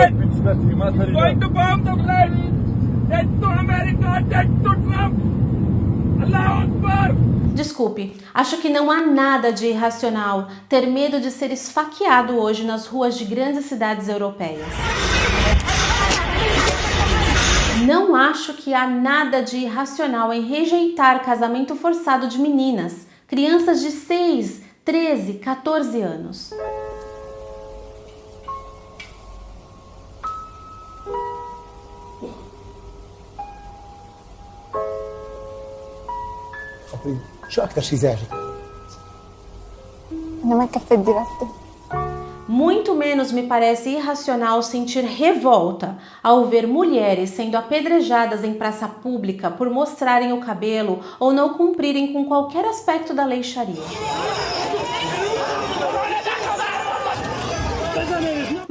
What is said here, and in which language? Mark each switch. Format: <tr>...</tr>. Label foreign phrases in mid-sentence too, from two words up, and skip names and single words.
<pt>Desculpe, acho que não há nada de irracional ter medo de ser esfaqueado hoje nas ruas de grandes cidades europeias. Não acho que há nada de irracional em rejeitar casamento forçado de meninas, crianças de 6, 13, 14 anos.</pt> <ar>شو أكثر شيء زعجك؟ أنا ما كفيت دراستي.</ar> <pt>Muito menos me parece irracional sentir revolta ao ver mulheres sendo apedrejadas em praça pública por mostrarem o cabelo ou não cumprirem com qualquer aspecto da lei Sharia.</pt>